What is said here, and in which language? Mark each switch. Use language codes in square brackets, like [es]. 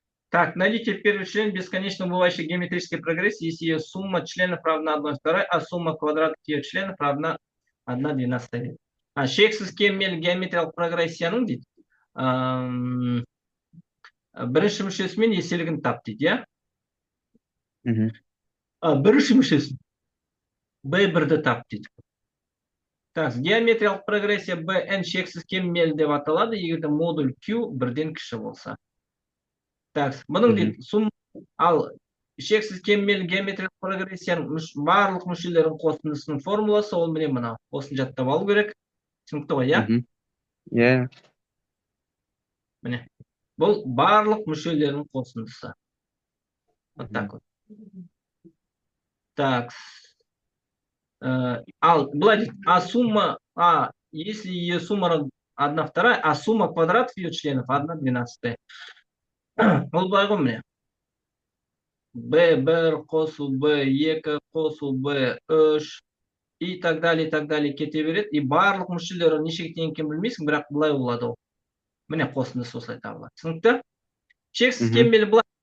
[ru] Так, найдите первый член бесконечно бывающей геометрической прогрессии, если ее сумма членов равна 1/2, а сумма квадратов ее членов равна 1/12. [kk] Шексіз кемел геометриялық прогрессияның дейді. Бірінші мүшесімен еселігін тап дейді, иә? Мгм. Бірінші мүшесін b1-ді тап дейді. Так, геометриялық прогрессия bn шексіз кемел деп аталады, егерде модуль q 1-ден кіші болса. Так, бұның дейді, ал шексіз кемел геометриялық прогрессияның барлық мүшелерінің қосындысының формуласы ол міне мынау. Осын жаттап алу керек. Түсінікті ғой, иә? Мгм. Иә. Міне. Бұл барлық мүшелерінің қосындысы. [ru] Вот так вот. Так. Ал былай дейді, если ее сумма 1/2, а сумма квадратов ее членов 1/12. [kk] Ол былай ғой міне. b1 қосу b2 қосу b3 и так далее кете береді. И барлық мүшелері нешеге тең екенін білмейсің, бірақ былай болады ол. Міне қосындысы осылай табылады. Түсінікті? Шексіз кемел былай.